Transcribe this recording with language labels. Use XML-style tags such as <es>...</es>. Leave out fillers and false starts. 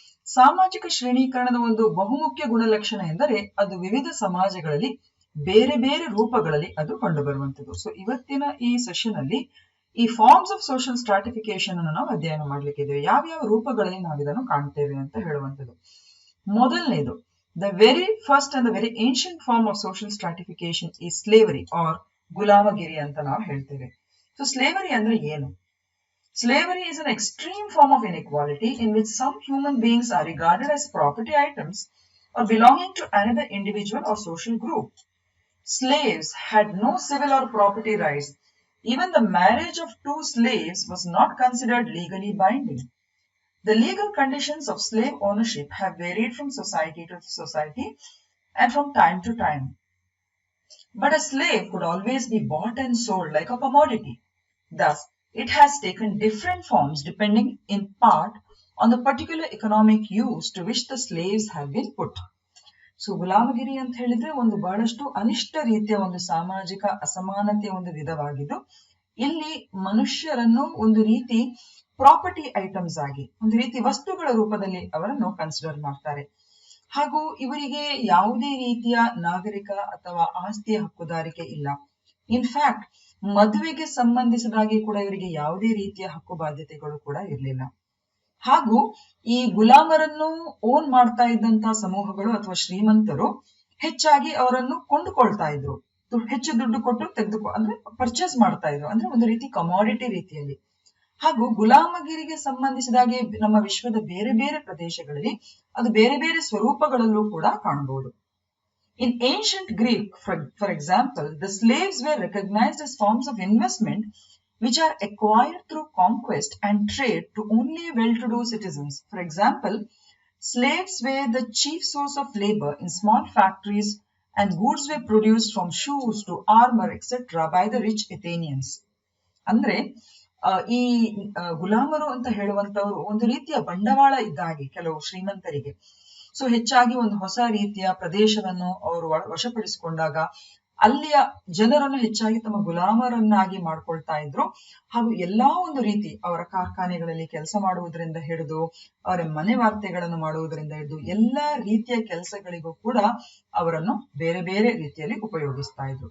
<kn>ಸಾಮಾಜಿಕ ಶ್ರೇಣೀಕರಣದ ಒಂದು ಬಹುಮುಖ್ಯ ಗುಣಲಕ್ಷಣ ಎಂದರೆ ಅದು ವಿವಿಧ ಸಮಾಜಗಳಲ್ಲಿ ಬೇರೆ ಬೇರೆ ರೂಪಗಳಲ್ಲಿ ಅದು ಕಂಡುಬರುವಂಥದ್ದು. ಇವತ್ತಿನ ಈ ಸೆಷನ್ ಅಲ್ಲಿ ಈ ಫಾರ್ಮ್ಸ್ ಆಫ್ ಸೋಷಿಯಲ್ ಸ್ಟ್ರಾಟಿಫಿಕೇಶನ್ ಅನ್ನು ನಾವು ಅಧ್ಯಯನ ಮಾಡ್ಲಿಕ್ಕಿದ್ದೇವೆ. ಯಾವ್ಯಾವ ರೂಪಗಳಲ್ಲಿ ನಾವು ಇದನ್ನು ಕಾಣ್ತೇವೆ ಅಂತ ಹೇಳುವಂಥದ್ದು. ಮೊದಲನೇದು,</kn> <en>the very first and the very ancient form of social stratification is slavery or</en> <kn>ಗುಲಾಮಗಿರಿ ಅಂತ ನಾವು ಹೇಳ್ತೇವೆ. slavery ಅಂದ್ರೆ ಏನು?</kn> <en>Slavery is an extreme form of inequality in which some human beings are regarded as property items or belonging to another individual or social group. Slaves had no civil or property rights. Even the marriage of two slaves was not considered legally binding. The legal conditions of slave ownership have varied from society to society and from time to time. But a slave could always be bought and sold like a commodity. Thus, it has taken different forms depending in part on the particular economic use to which the slaves have been put.</en> <kn>ಗುಲಾಮಗಿರಿ ಅಂತ ಹೇಳಿದ್ರೆ ಒಂದು ಬಹಳಷ್ಟು ಅನಿಷ್ಟ ರೀತಿಯ ಒಂದು ಸಾಮಾಜಿಕ ಅಸಮಾನತೆಯ ಒಂದು ವಿಧವಾಗಿದ್ದು, ಇಲ್ಲಿ ಮನುಷ್ಯರನ್ನು ಒಂದು ರೀತಿ ಪ್ರಾಪರ್ಟಿ ಐಟಮ್ಸ್ ಆಗಿ, ಒಂದು ರೀತಿ ವಸ್ತುಗಳ ರೂಪದಲ್ಲಿ ಅವರನ್ನು ಕನ್ಸಿಡರ್ ಮಾಡ್ತಾರೆ. ಹಾಗೂ ಇವರಿಗೆ ಯಾವುದೇ ರೀತಿಯ ನಾಗರಿಕ ಅಥವಾ ಆಸ್ತಿಯ ಹಕ್ಕುದಾರಿಕೆ ಇಲ್ಲ. ಇನ್ಫ್ಯಾಕ್ಟ್ ಮದುವೆಗೆ ಸಂಬಂಧಿಸಿದಾಗಿ ಕೂಡ ಇವರಿಗೆ ಯಾವುದೇ ರೀತಿಯ ಹಕ್ಕು ಬಾಧ್ಯತೆಗಳು ಕೂಡ ಇರಲಿಲ್ಲ. ಹಾಗೂ ಈ ಗುಲಾಮರನ್ನು ಓನ್ ಮಾಡ್ತಾ ಇದ್ದಂತಹ ಸಮೂಹಗಳು ಅಥವಾ ಶ್ರೀಮಂತರು ಹೆಚ್ಚಾಗಿ ಅವರನ್ನು ಕೊಂಡುಕೊಳ್ತಾ ಇದ್ರು, ಹೆಚ್ಚು ದುಡ್ಡು ಕೊಟ್ಟು ಅಂದ್ರೆ ಪರ್ಚೇಸ್ ಮಾಡ್ತಾ ಇದ್ರು, ಅಂದ್ರೆ ಒಂದು ರೀತಿ ಕಮಾಡಿಟಿ ರೀತಿಯಲ್ಲಿ. ಹಾಗೂ ಗುಲಾಮಗಿರಿಗೆ ಸಂಬಂಧಿಸಿದಾಗಿ ನಮ್ಮ ವಿಶ್ವದ ಬೇರೆ ಬೇರೆ ಪ್ರದೇಶಗಳಲ್ಲಿ ಅದು ಬೇರೆ ಬೇರೆ ಸ್ವರೂಪಗಳಲ್ಲೂ ಕೂಡ ಕಾಣಬಹುದು.</kn> <en>In ancient Greek, for example, the slaves were recognized as forms of investment which are acquired through conquest and trade to only well-to-do citizens. For example, slaves were the chief source of labor in small factories and goods were produced from shoes to armor, etc. by the rich Athenians. ಅಂದ್ರೆ</en> <kn>ಈ ಗುಲಾಮರು ಅಂತ ಹೇಳುವಂತವರು ಒಂದು ರೀತಿಯ ಬಂಡವಾಳ ಇದ್ದ ಹಾಗೆ ಕೆಲವು ಶ್ರೀಮಂತರಿಗೆ. ಸೊ ಹೆಚ್ಚಾಗಿ ಒಂದು ಹೊಸ ರೀತಿಯ ಪ್ರದೇಶವನ್ನು ಅವರು ವಶಪಡಿಸಿಕೊಂಡಾಗ ಅಲ್ಲಿಯ ಜನರನ್ನು ಹೆಚ್ಚಾಗಿ ತಮ್ಮ ಗುಲಾಮರನ್ನಾಗಿ ಮಾಡ್ಕೊಳ್ತಾ ಇದ್ರು. ಹಾಗೂ ಎಲ್ಲಾ ಒಂದು ರೀತಿ ಅವರ ಕಾರ್ಖಾನೆಗಳಲ್ಲಿ ಕೆಲಸ ಮಾಡುವುದರಿಂದ ಹಿಡಿದು ಅವರ ಮನೆ ವಾರ್ತೆಗಳನ್ನು ಮಾಡುವುದರಿಂದ ಹಿಡಿದು ಎಲ್ಲಾ ರೀತಿಯ ಕೆಲಸಗಳಿಗೂ ಕೂಡ ಅವರನ್ನು ಬೇರೆ ಬೇರೆ ರೀತಿಯಲ್ಲಿ ಉಪಯೋಗಿಸ್ತಾ ಇದ್ರು.</kn>